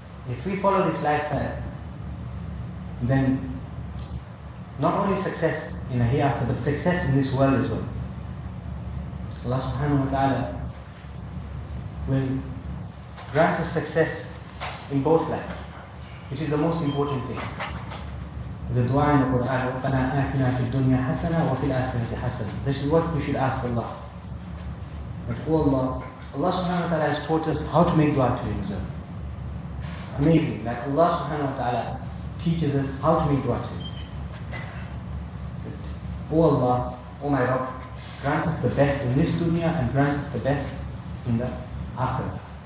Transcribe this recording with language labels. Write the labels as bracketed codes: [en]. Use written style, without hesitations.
[en] If we follow this lifestyle, then not only success in a hereafter, but success in this world as well. Allah subhanahu wa ta'ala will grant us success in both lives, which is the most important thing. The dua in the Quran, [ar] رَبَّنَا آتِنَا فِي الدُّنْيَا حَسَنَةً وَفِي الْآخِرَةِ حَسَنَةً. [en] This is what we should ask Allah. But Allah subhanahu wa ta'ala has taught us how to make dua to Him as well. Amazing that Allah subhanahu wa ta'ala teaches us how to make dua to Him. O Allah, O my Rabb, grant us the best in this dunya and grant us the best in the akhirah.